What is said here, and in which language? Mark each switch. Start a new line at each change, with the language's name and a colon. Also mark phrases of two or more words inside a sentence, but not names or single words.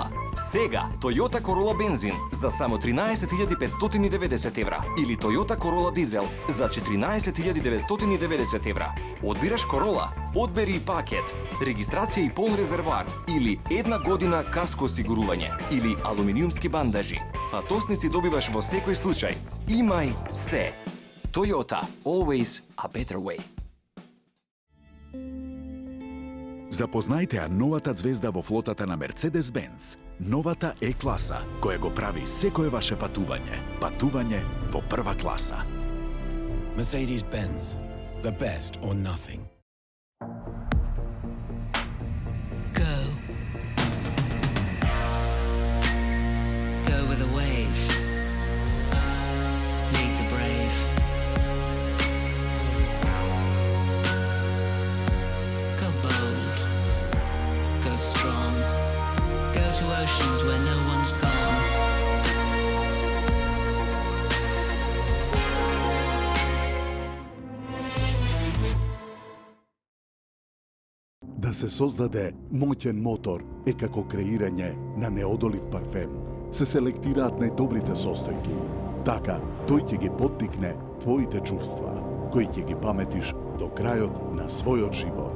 Macedonian: Сега Toyota Corolla бензин за само 13.590 евра или Toyota Corolla дизел за 14.990 евра. Одбираш Корола, одбери и пакет, регистрација и пол резервоар или една година каско осигурување или алуминиумски бандажи. Патосници добиваш во секој случај. Имај се.
English: Toyota, always a better way.
Macedonian: Запознајте ја новата звезда во флотата на Mercedes-Benz. Новата Е-класа, која го прави секое ваше патување. Патување во прва класа.
English: Mercedes-Benz, the best or nothing. Go. Go with the wave. Lead the brave. Go bold. Go strong. Go to oceans where no one's gone.
Macedonian: Да се создаде моќен мотор е како креирање на неодолив парфем. Се селектираат најдобрите состојки. Така, тој ќе ги поттикне твоите чувства, кои ќе ги паметиш до крајот на својот живот.